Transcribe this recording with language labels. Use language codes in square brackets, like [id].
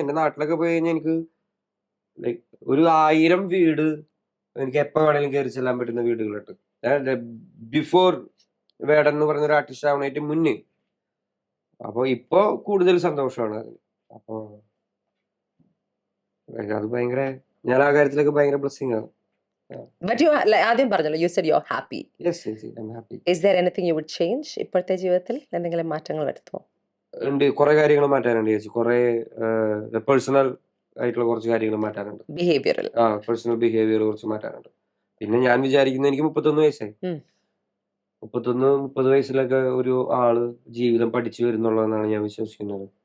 [ml] എന്റെ നാട്ടിലൊക്കെ പോയി കഴിഞ്ഞാൽ എനിക്ക് ലൈക്ക് 1000 വീട് എനിക്ക് എപ്പോ വേണമെങ്കിലും കയറി ചെല്ലാൻ പറ്റുന്ന വീടുകളുണ്ട്. ബിഫോർ വേടൻ എന്ന് പറഞ്ഞ ഒരു ആർട്ടിസ്റ്റ് ആവണേറ്റ് മുന്നേ. അപ്പൊ ഇപ്പൊ കൂടുതൽ സന്തോഷമാണ് അതിന്. അപ്പൊ അത് ഭയങ്കര, ഞാൻ ആ കാര്യത്തിലൊക്കെ ഭയങ്കര ബ്ലെസ്സിങ് ആണ്. [en] But you [ml] ആദ്യം പറഞ്ഞല്ലോ, [en] you said you're happy. Yes, I'm happy. Is there anything you would change [ml] ഇപ്പോഴത്തെ ജീവിതത്തിൽ? എന്തെങ്കിലും മാറ്റങ്ങൾ വരുത്തുമോ? ഉണ്ട്, കുറെ കാര്യങ്ങൾ മാറ്റാനുണ്ട് ചേച്ചി. കുറെ പേഴ്സണൽ ആയിട്ടുള്ള കുറച്ച് കാര്യങ്ങൾ മാറ്റാനുണ്ട്. ബിഹേവിയറൽ പേഴ്സണൽ ബിഹേവിയർ കുറച്ച് മാറ്റാനുണ്ട്. പിന്നെ ഞാൻ വിചാരിക്കുന്നത്, എനിക്ക് 31 വയസ്സായി. 30 വയസ്സിലൊക്കെ ഒരു ആള് ജീവിതം പഠിച്ചു വരുന്നുള്ളതെന്നാണ് ഞാൻ വിശ്വസിക്കുന്നത്.